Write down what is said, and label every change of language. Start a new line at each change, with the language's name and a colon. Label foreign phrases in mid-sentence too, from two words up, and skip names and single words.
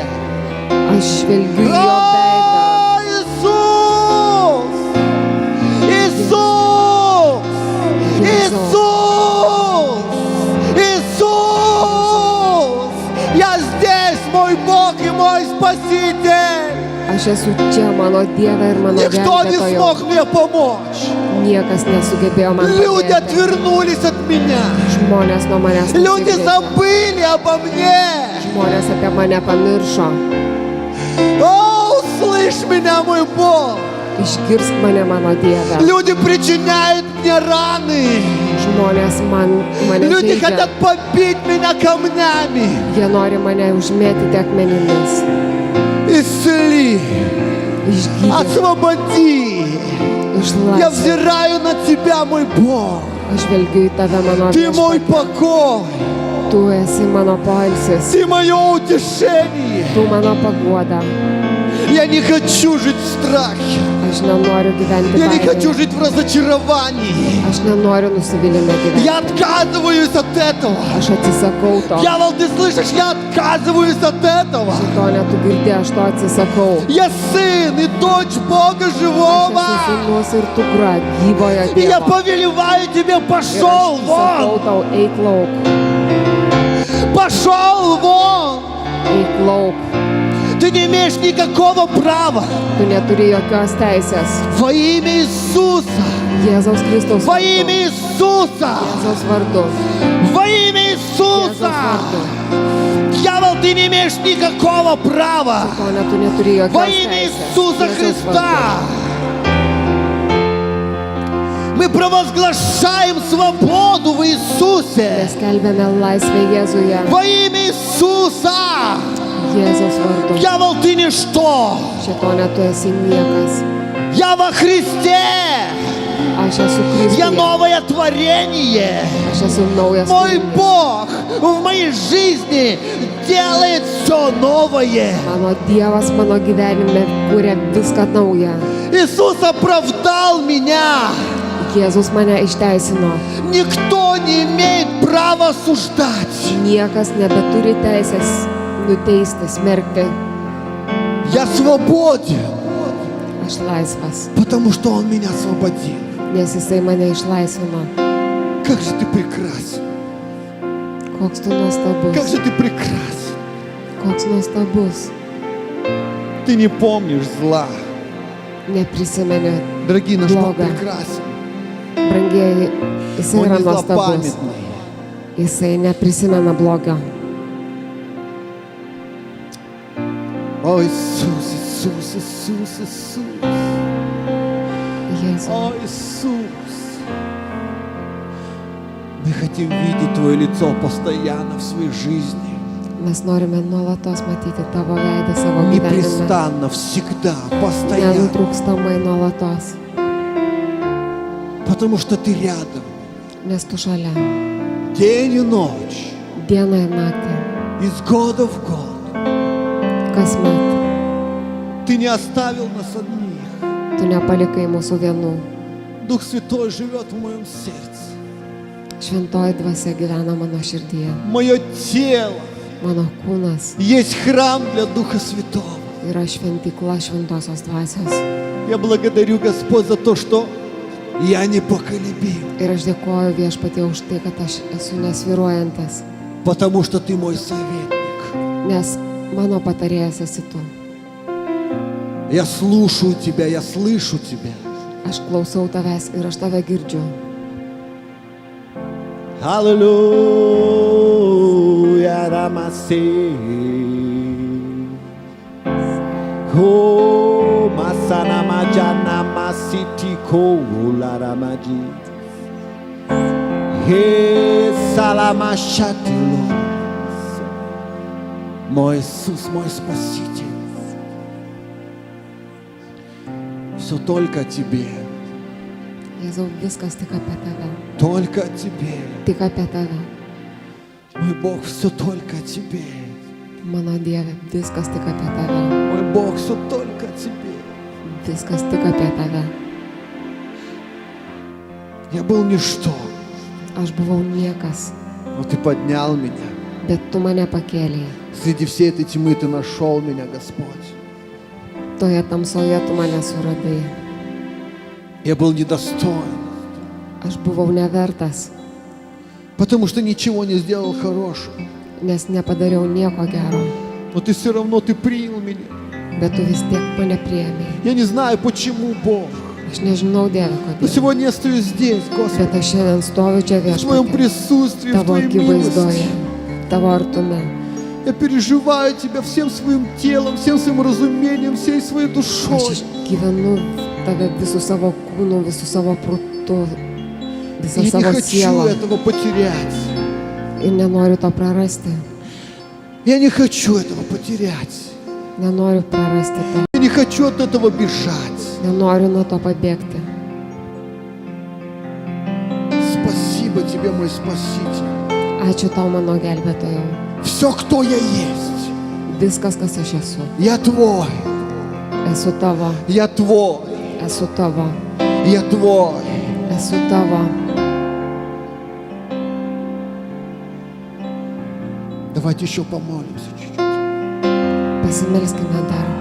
Lithuanian: Aš žvelgiu į jo veidą.
Russian: О, Иисус! Иисус! Иисус! Иисус! Я здесь, мой Бог и мой Спаситель!
Lithuanian: Aš esu čia, mano Dieve ir mano
Russian: Никто не
Lithuanian: gelbėtojo.
Russian: смог мне помочь.
Lithuanian: Niekas nesugebėjo man
Russian: Люди
Lithuanian: padėti.
Russian: отвернулись от меня.
Lithuanian: Žmonės nuo manęs
Russian: Люди
Lithuanian: nusigręžė.
Russian: забыли обо мне.
Lithuanian: Žmonės apie mane pamiršo.
Russian: О, услышь меня, мой Бог.
Lithuanian: Išgirsk mane, mano Dieve.
Russian: Люди причиняют мне раны.
Lithuanian: Žmonės mane
Russian: Люди
Lithuanian: žaidžia.
Russian: хотят побить меня камнями.
Lithuanian: Jie nori mane užmėtyti akmenimis.
Russian: Исцели,
Lithuanian: Išgydyk,
Russian: освободи. Я
Lithuanian: išlaisvink.
Russian: взираю на Тебя, мой Бог.
Lithuanian: Aš žvelgiu į tave, mano
Russian: Ты мой
Lithuanian: viešpatie.
Russian: покой.
Lithuanian: Tu esi mano poilsis.
Russian: Ты мое утешение.
Lithuanian: Tu mano paguoda.
Russian: Я не хочу жить в страхе.
Lithuanian: Aš nenoriu gyventi
Russian: Я не хочу
Lithuanian: baimėje.
Russian: жить в разочаровании.
Lithuanian: Aš nenoriu nusivylimę gyventi.
Russian: Я отказываюсь от этого.
Lithuanian: Aš atsisakau to.
Russian: Дьявол, ты слышишь? Я отказываюсь от этого.
Lithuanian: Šitone, tu girdė, aš to atsisakau.
Russian: Я сын и дочь Бога
Lithuanian: Aš
Russian: живого.
Lithuanian: esu sūnus ir tukra gyvojo
Russian: И я
Lithuanian: Dievo.
Russian: повелеваю тебе,
Lithuanian: Ir aš
Russian: пошел
Lithuanian: įsakau
Russian: вон.
Lithuanian: tau, eik lauk,
Russian: Пошел вон.
Lithuanian: eik lauk.
Russian: Ты не имеешь никакого права.
Lithuanian: Tu neturi jokios teisės.
Russian: Во имя Иисуса.
Lithuanian: Jėzaus Kristaus
Russian: Во
Lithuanian: vardu.
Russian: имя Иисуса.
Lithuanian: Jėzaus vardu.
Russian: Во имя
Lithuanian: Jėzaus
Russian: Иисуса.
Lithuanian: vardu.
Russian: Дьявол, ты не имеешь никакого права.
Lithuanian: Šitone, tu neturi
Russian: Во
Lithuanian: jokios
Russian: имя
Lithuanian: teisės.
Russian: Иисуса
Lithuanian: Jėzaus
Russian: Христа.
Lithuanian: vardu.
Russian: Мы провозглашаем свободу в Иисусе.
Lithuanian: Mes skelbiame laisvę Jėzuje,
Russian: Во имя Иисуса.
Lithuanian: Jėzaus vardu.
Russian: Дьявол, ты ничто.
Lithuanian: Šitone tu esi niekas.
Russian: Я во Христе.
Lithuanian: Aš esu
Russian: Я
Lithuanian: Kristuje.
Russian: новое творение.
Lithuanian: Aš esu naujas
Russian: Мой
Lithuanian: kūrinys.
Russian: Бог в моей жизни делает все новое.
Lithuanian: Mano Dievas mano gyvenime kūrė viską naują.
Russian: Иисус оправдал меня.
Lithuanian: Jėzus mane išteisino.
Russian: Никто не имеет права осуждать.
Lithuanian: Niekas nebeturi teisės nuteisti, smerkti.
Russian: Я свободен,
Lithuanian: Aš laisvas,
Russian: потому что Он меня освободил.
Lithuanian: nes Jisai mane išlaisvino.
Russian: Как же ты прекрасен.
Lithuanian: Koks tu
Russian: Как
Lithuanian: nuostabus.
Russian: же ты прекрасен.
Lithuanian: Koks nuostabus.
Russian: Ты не помнишь зла.
Lithuanian: Neprisimeni.
Russian: Дорогие, наш Бог Блага. прекрасен.
Lithuanian: Brangieji, Jisai
Russian: Он
Lithuanian: yra
Russian: не
Lithuanian: nuostabus.
Russian: злопамятный.
Lithuanian: Jisai neprisimena blogio.
Russian: О, Иисус, Иисус, Иисус, Иисус.
Lithuanian: Jėzau,
Russian: О, Иисус. Мы хотим видеть Твое лицо постоянно в своей жизни.
Lithuanian: mes norime nuolatos matyti tavo veidą savo gyvenime.
Russian: Непрестанно, всегда, постоянно.
Lithuanian: Nenutrūkstamai nuolatos,
Russian: Потому что Ты рядом.
Lithuanian: nes tu šalia.
Russian: День и ночь.
Lithuanian: Dieną ir naktį,
Russian: Из года в год.
Lithuanian: kasmet,
Russian: Ты не оставил нас одних.
Lithuanian: tu nepalikai mūsų vienų.
Russian: Дух Святой живет в моем сердце.
Lithuanian: Šventoji dvasia gyvena mano širdyje.
Russian: Мое тело
Lithuanian: Mano kūnas
Russian: есть храм для Духа Святого.
Lithuanian: yra šventykla šventosios dvasios.
Russian: Я благодарю, Господь, за то, что я непоколебим.
Lithuanian: Ir aš dėkoju Viešpatie už tai, kad aš esu nesvyruojantis,
Russian: Потому что Ты мой советник.
Lithuanian: nes mano patarėjas esi tu.
Russian: Я слушаю Тебя, я слышу Тебя.
Lithuanian: Aš klausau tavęs ir aš tave girdžiu. Аллилуйя, Рамасе. О, Масана Маджана Масити Кола Рамаджи. Хе Саламашатило.
Russian: Мой Иисус, мой Спаситель. Все только о Тебе,
Lithuanian: Jėzau, viskas tik apie tave.
Russian: только о Тебе.
Lithuanian: Tik apie tave.
Russian: Мой Бог, все только о Тебе.
Lithuanian: Mano Dieve, viskas tik apie tave.
Russian: Мой Бог, все только о Тебе.
Lithuanian: Viskas tik apie tave.
Russian: Я был ничто,
Lithuanian: Aš buvau niekas,
Russian: но Ты поднял меня.
Lithuanian: bet tu mane pakėlėjai.
Russian: Среди всей этой тьмы Ты нашел меня, Господь.
Lithuanian: Toje tamsoje tu mane suradai.
Russian: Я был недостоин,
Lithuanian: Aš buvau nevertas,
Russian: потому что ничего не сделал хорошего.
Lithuanian: nes nepadariau nieko gero,
Russian: Но Ты все равно, Ты принял меня.
Lithuanian: bet tu vis tiek mane priėmėjai.
Russian: Я не знаю, почему, Бог.
Lithuanian: Aš nežinau, Dieve,
Russian: Но
Lithuanian: kodėl.
Russian: сегодня я стою здесь, Господи,
Lithuanian: Bet aš šiandien stoviu čia
Russian: в Твоем
Lithuanian: Viešpatie,
Russian: присутствии, в
Lithuanian: tavo
Russian: Твоей милости.
Lithuanian: akivaizdoje, tavo artume.
Russian: Я переживаю Тебя всем своим телом, всем своим разумением, всей своей
Lithuanian: Aš
Russian: душой.
Lithuanian: išgyvenu tave visų savo kūnų, visų savo protų, visą
Russian: Я не
Lithuanian: savo
Russian: хочу
Lithuanian: sielą
Russian: этого потерять.
Lithuanian: ir nenoriu to prarasti.
Russian: Я не хочу этого потерять.
Lithuanian: Nenoriu prarasti to,
Russian: Я не хочу от этого бежать.
Lithuanian: nenoriu nuo to pabėgti.
Russian: Спасибо Тебе, мой Спаситель.
Lithuanian: Ačiū tau, mano gelbėtojau.
Russian: Все, кто я есть.
Lithuanian: Viskas, kas aš esu.
Russian: Я Твой.
Lithuanian: Esu tavo,
Russian: Я Твой.
Lithuanian: esu tavo,
Russian: Я Твой.
Lithuanian: esu tavo.
Russian: Давайте еще помолимся чуть-чуть.
Lithuanian: Pasimelskime dar.